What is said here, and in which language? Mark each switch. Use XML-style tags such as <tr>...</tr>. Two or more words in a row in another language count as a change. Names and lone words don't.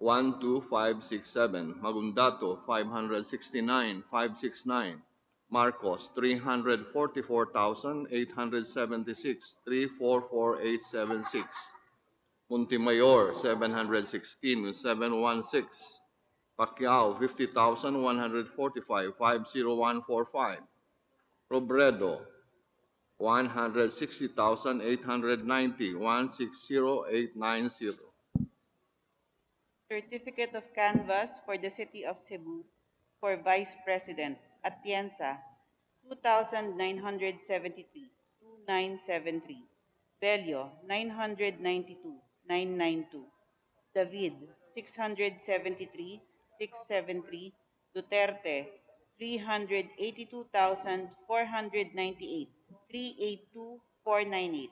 <en>12567, Magundato 569,569, Marcos 344,876, 344876, Montemayor 716,716, Pacquiao 50,145, 50145, Robredo 160,890, 160890. Certificate of Canvass for the City of Cebu for Vice President, Atienza, 2,973, 2973. Bello, 992, 992. David, 673, 673. Duterte, 382,498, 382,498.</en>